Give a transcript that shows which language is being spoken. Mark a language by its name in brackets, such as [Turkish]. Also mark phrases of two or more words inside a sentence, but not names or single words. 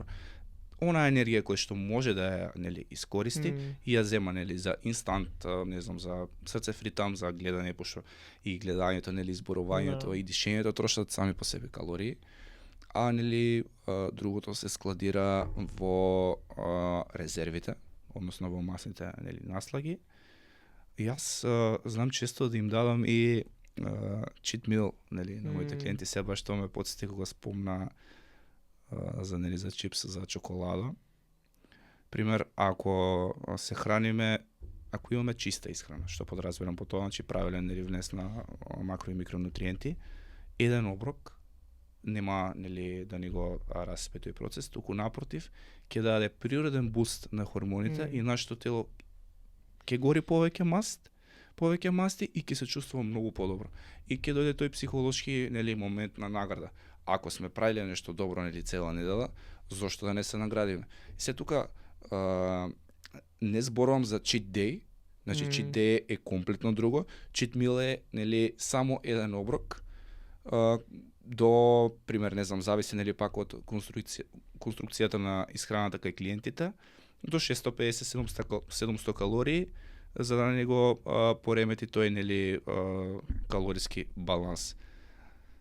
[Macedonian] Она енергија која што може да ја нели искористи и ја зема нели за инстант, не знам, за срцефритам, за гледање, пошто и гледањето нели зборувањето и дишењето трошат сами по себе калории, а нели другото се складира во резервите, односно во масните нели наслаги. Јас знам често да им дадам и [English] cheat meal [Macedonian] нели на моите клиенти, се баш тоа ме потсети кога спомна за нели за чипс, за чоколада. Пример, ако се храниме, ако имаме чиста исхрана, што подразбирам по тоа, значи правилен нели внес на макро и микронутриенти, еден оброк нема нели да ни го распе тој процес, туку напротив ќе даде природен буст на хормоните и нашето тело ќе гори повеќе масти и ќе се чувствува многу подобро. И ќе дојде тој психолошки нели момент на награда. Ако сме правиле нешто добро нели цела недела, зошто да не се наградиме? И се тука не зборувам за [English] cheat day, [Macedonian] значи [English] cheat day [Macedonian] е комплетно друго. [English] Cheat meal [Macedonian] е нели само еден оброк, до пример не знам, зависи нели пак од конструкцијата на исхраната кај клиентите, до 650-700 калории, за да не го поремети тој нели калориски баланс.